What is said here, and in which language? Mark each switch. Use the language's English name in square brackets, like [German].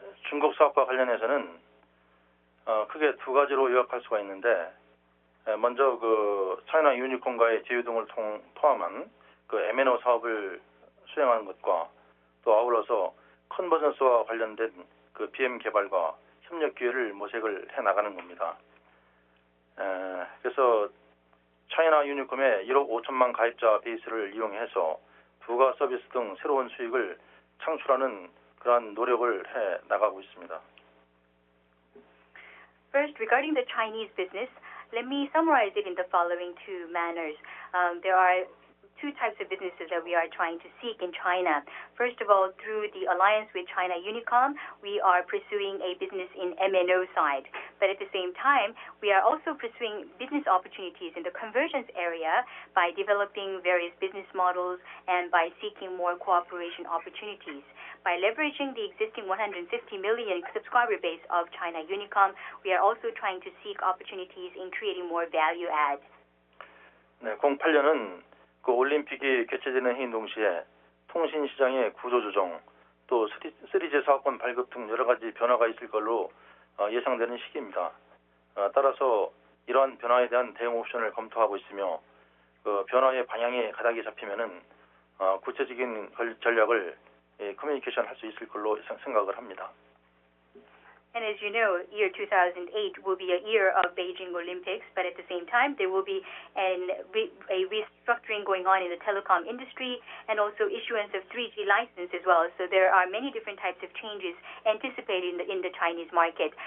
[Korean] 중국 사업과 관련해서는 크게 두 가지로 요약할 수가 있는데 먼저 그 차이나 유니콤과의 제휴 등을 포함한 그 MNO 사업을 수행하는 것과 또 아울러서 컨버전스와 관련된 그 BM 개발과 협력 기회를 모색을 해 나가는 겁니다. 그래서 차이나 유니콤의 1억 5천만 가입자 베이스를 이용해서 부가 서비스 등 새로운 수익을 창출하는 그러한 노력을 해 나가고 있습니다. [English] First, regarding the Chinese business, let me summarize it in the following two manners. There are two types of businesses that we are trying to seek in China. First of all, through the alliance with China Unicom, we are pursuing a business in MNO side. But at the same time, we are also pursuing business opportunities in the convergence area by developing various business models and by seeking more cooperation opportunities. By leveraging the existing 150 million subscriber base of China Unicom, we are also trying to seek opportunities in creating more value add. [Korean] 네, 08년은 그 올림픽이 개최되는 해인 동시에 통신 시장의 구조 조정, 또 3G 사업권 발급 등 여러 가지 변화가 있을 걸로 예상되는 시기입니다. 따라서 이러한 변화에 대한 대응 옵션을 검토하고 있으며 그 변화의 방향이 가닥이 잡히면은 구체적인 전략을 커뮤니케이션 할 수 있을 걸로 생각을 합니다. [English] And as you know, year 2008 will be a year of Beijing Olympics, but at the same time, there will be a restructuring going on in the telecom industry and also issuance of 3G license as well. So there are many different types of changes anticipated in the Chinese market.